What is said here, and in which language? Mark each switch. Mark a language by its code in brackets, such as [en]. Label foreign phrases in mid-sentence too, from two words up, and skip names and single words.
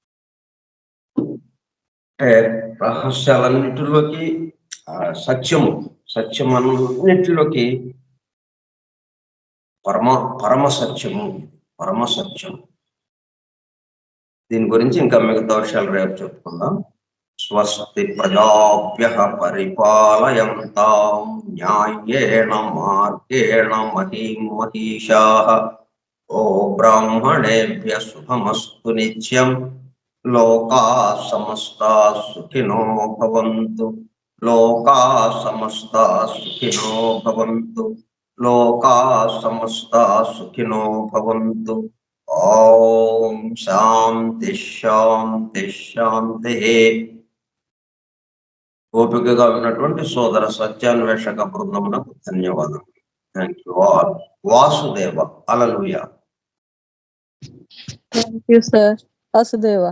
[te] రహస్యాలన్నిటిలోకి సత్యమన్నిటిలోకి పరమ సత్యం. దీని గురించి ఇంకా మిగతా విషయాలు రేపు చెప్పుకుందాం. [sa] స్వస్తి ప్రజాభ్యః పరిపాలయంతాం న్యాయేన మార్గేణ మహీం మహీషాః. ఓ బ్రాహ్మణేభ్యః శుభమస్తు నిత్యం. లోకాః సమస్తాః సుఖినో భవంతు. లోకాః సమస్తాః సుఖినో భవంతు. లోకాః సమస్తాః సుఖినో భవంతు. ఓం శాంతి శాంతి శాంతి. [te] ఓపికగా ఉన్నటువంటి సోదర సత్యాన్వేషక బృందమునకు ధన్యవాదాలు. [en] Thank you all. వాసుదేవ. హల్లెలూయా. Thank you sir. వాసుదేవ.